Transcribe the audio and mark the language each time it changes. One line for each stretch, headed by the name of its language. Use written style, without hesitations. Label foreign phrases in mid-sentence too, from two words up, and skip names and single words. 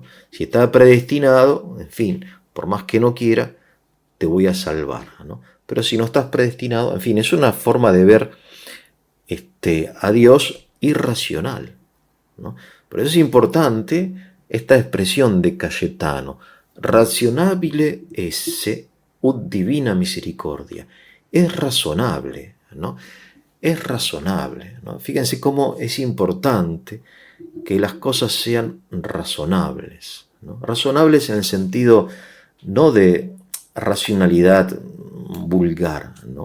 Spanish: Si está predestinado, en fin, por más que no quiera, te voy a salvar, ¿no? Pero si no estás predestinado, en fin, es una forma de ver a Dios irracional, ¿no? Por eso es importante esta expresión de Cayetano,
Latin: razionabile esse ut divina misericordia.
Spanish: Es razonable, ¿no? Es razonable, ¿no? Fíjense cómo es importante que las cosas sean razonables, ¿no? Razonables en el sentido no de racionalidad vulgar, ¿no?